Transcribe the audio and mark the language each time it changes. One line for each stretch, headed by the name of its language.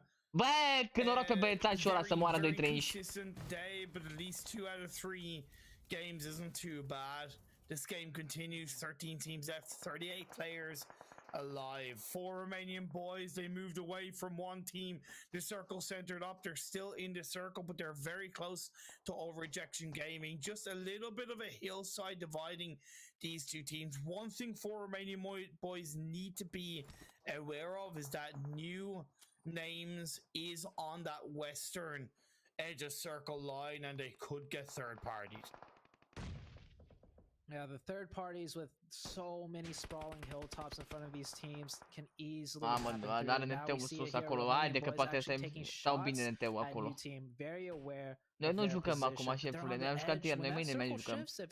Romanian: Băi, cât noroc pe băiețașul ăla să moară 2-3 inși.
English: But at least 2 out of 3 games isn't too bad. This game continues, 13 teams left, 38 players alive. 4 Romanian boys, they moved away from one team. The circle centered up. They're still in the circle, but they're very close to all rejection gaming. Just a little bit of a hillside dividing these 2 teams. One thing 4 Romanian boys need to be aware of is that new names is on that western edge of circle line, and they could get third parties. Yeah, the third parties with so many sprawling hilltops in front of these teams can easily
Romanian: are NT-ul sus acolo. Haide că poate să stau bine NT-ul acolo. Noi nu jucăm acum, șefule. Ne-am jucat ieri, noi mâine mai jucăm.